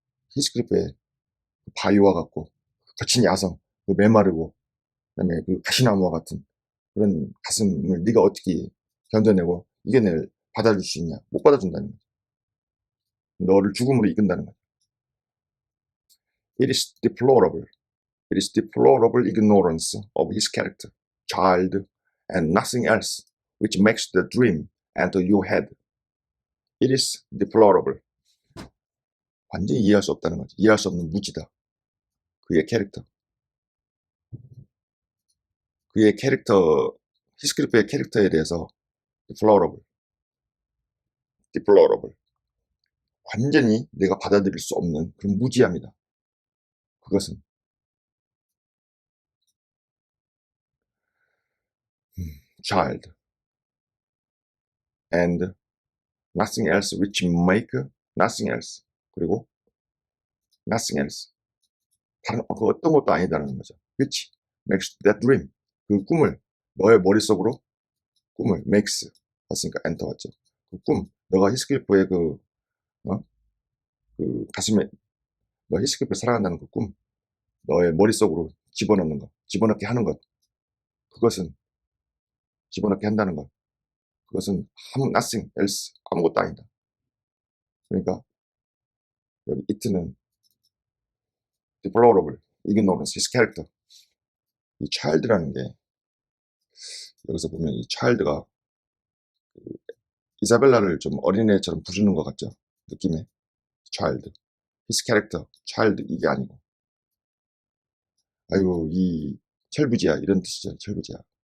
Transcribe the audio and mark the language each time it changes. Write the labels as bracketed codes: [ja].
[ko] 히스클리프의 바위와 같고 거친 야성, 그 메마르고 그다음에 그 가시나무와 같은 그런 가슴을 네가 어떻게 견뎌내고 받아줄 수 있냐? 못 받아준다는 거죠. 너를 죽음으로 이끈다는 거죠. [en] It is deplorable. It is deplorable ignorance of his character, child, and nothing else, which makes the dream enter your head. It is deplorable. [ko] 완전히 이해할 수 없다는 거죠. 이해할 수 없는 무지다. 그의 캐릭터. 그의 캐릭터, 히스클리프의 캐릭터에 대해서 deplorable. 완전히 내가 받아들일 수 없는 그런 무지합니다. 그것은 [en] child and nothing else which make nothing else. [ko] 그리고 [en] nothing else. [ko] 다른 그 어떤 것도 아니다라는 거죠. [en] which makes that dream. [ko] 그 꿈을 너의 머릿속으로 꿈을 makes 왔으니까 엔터 왔죠. 그 꿈, 너가 히스클리프의 그 가슴에 너 히스클리프를 사랑한다는 그 꿈, 너의 머릿속으로 집어넣는 것, 집어넣게 하는 것, 그것은 집어넣게 한다는 것, 그것은 nothing else, 아무것도 아니다. 그러니까 여기 [en] it는 deplorable, ignorance, his character. [ko] 이 child라는 게 여기서 보면 이 child가 이사벨라를 좀 어린애처럼 부르는 것 같죠? 느낌에 child, his character, child 이게 아니고 아이고 이 철부지야 이런 뜻이죠. 철부지야.